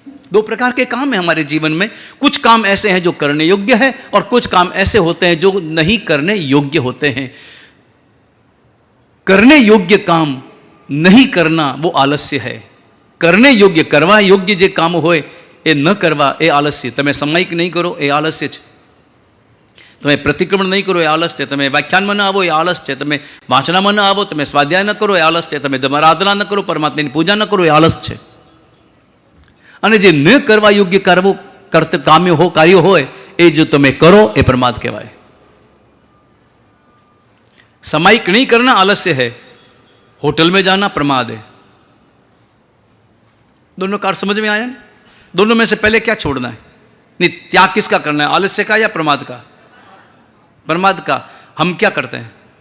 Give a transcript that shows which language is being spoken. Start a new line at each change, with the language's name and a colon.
Hindi: दो प्रकार के काम है हमारे जीवन में। कुछ काम ऐसे हैं जो करने योग्य है और कुछ काम ऐसे होते हैं जो नहीं करने योग्य होते हैं। करने योग्य काम नहीं करना वो आलस्य है। करने योग्य
Gujarati: करवा योग्य जे काम होए ए न करवा ए आलस्य। તમે સામાયિક નહીં કરો એ આલસ્ય છે, તમે પ્રતિક્રમણ નહીં કરો એ આલસ છે, તમે વ્યાખ્યાનમાં ન આવો એ આલસ છે, તમે વાંચનામાં ન આવો, તમે સ્વાધ્યાય ન કરો એ આલસ છે, તમે આરાધના ન કરો, પરમાત્માની પૂજા ન કરો એ આલસ છે। અને જે ન કરવા યોગ્ય કાર્ય હોય એ જો તમે કરો એ પ્રમાદ કહેવાય।
Hindi: सामायिक नहीं करना आलस्य है, होटल में जाना प्रमाद है। दोनों कार समझ में आया? दोनों में से पहले क्या छोड़ना है? नहीं, त्याग किसका करना है, आलस्य का या प्रमाद का? प्रमाद का। हम क्या करते हैं?